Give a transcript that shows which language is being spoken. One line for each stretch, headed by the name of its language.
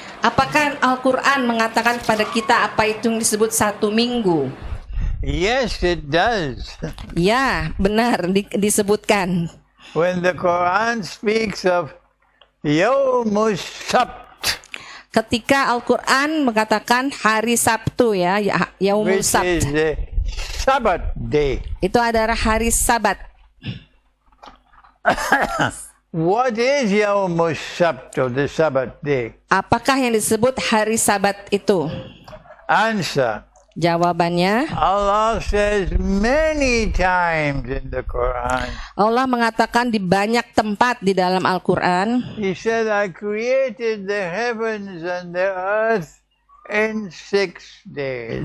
Indonesian: Apakah Al-Quran mengatakan kepada kita apa itu yang disebut 1 minggu?
English: Yes, it does.
Indonesian: Ya, benar disebutkan.
English: When the Quran speaks of Yawmus Sabt,
Indonesian: ketika Al-Quran mengatakan hari Sabtu ya, Yaumul Sabt,
English: which is the Sabbath day.
Indonesian: Itu adalah hari Sabat.
English: What is Yaumul Sabt, the Sabbath day?
Indonesian: Apakah yang disebut hari Sabat itu?
English: Answer.
Indonesian: Jawabannya,
English: Allah says many times in the Quran.
Indonesian: Allah mengatakan di banyak tempat di dalam Al-Quran.
English: He said, I created the heavens and the earth in 6 days.